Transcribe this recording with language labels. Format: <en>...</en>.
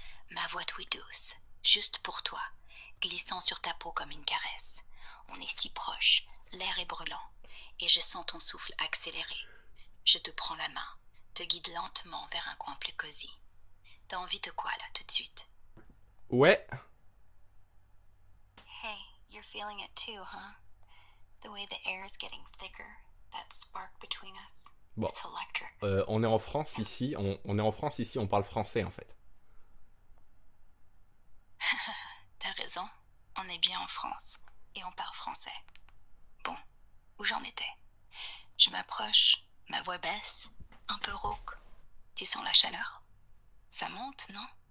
<fr>Ma voix tout douce, juste pour toi, glissant sur ta peau comme une caresse. On est si proches, l'air est brûlant, et je sens ton souffle accéléré. Je te prends la main, te guide lentement vers un coin plus cosy. T'as envie de quoi là, tout de suite? Ouais.</fr> <en>Hey, you're feeling it too, huh? The way the air is getting thicker, that spark between us.</en> <fr>Bon.</fr> <en>It's electric.</en> <fr>On est en France ici, on est en France ici, on parle français en fait. T'as raison, on est bien en France, et on parle français. Bon, où j'en étais? Je m'approche, ma voix baisse, un peu rauque. Tu sens la chaleur? Ça monte, non?</fr>